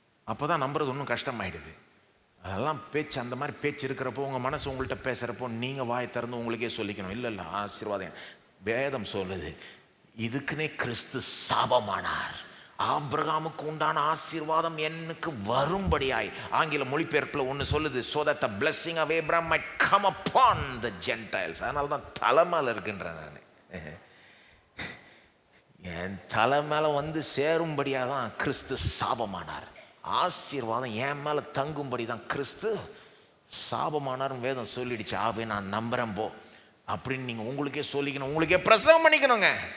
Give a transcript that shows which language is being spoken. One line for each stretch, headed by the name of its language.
Tamil: அப்போ தான் நம்புறது ஒன்றும் கஷ்டமாயிடுது. அதெல்லாம் பேச்சு, அந்த மாதிரி பேச்சு இருக்கிறப்போ உங்கள் மனசு உங்கள்கிட்ட பேசுகிறப்போ நீங்கள் வாய் திறந்து உங்களுக்கே சொல்லிக்கணும், இல்லை இல்லை ஆசீர்வாதம் வேதம் சொல்லுது, இதுக்குன்னே கிறிஸ்து சாபமானார், ஆபிரகாமுக்கு உண்டான ஆசீர்வாதம் எனக்கு வரும்படியாய். ஆங்கில மொழிபெயர்ப்பில் ஒன்று சொல்லுது,
English: so that the blessing of Abraham might come upon the Gentiles.
Tamil: அதனால தான் தலை மேலே இருக்குன்றேன் நான். என் தலை மேலே வந்து சேரும்படியாக தான் கிறிஸ்து சாபமானார். ஆசீர்வாதம் என் மேலே தங்கும்படி தான் கிறிஸ்து சாபமானார்னு வேதம் சொல்லிடுச்சு. ஆவே நான் நம்புகிறேன் போ அப்படின்னு நீங்கள் உங்களுக்கே சொல்லிக்கணும், உங்களுக்கே பிரசவம் பண்ணிக்கணுங்க.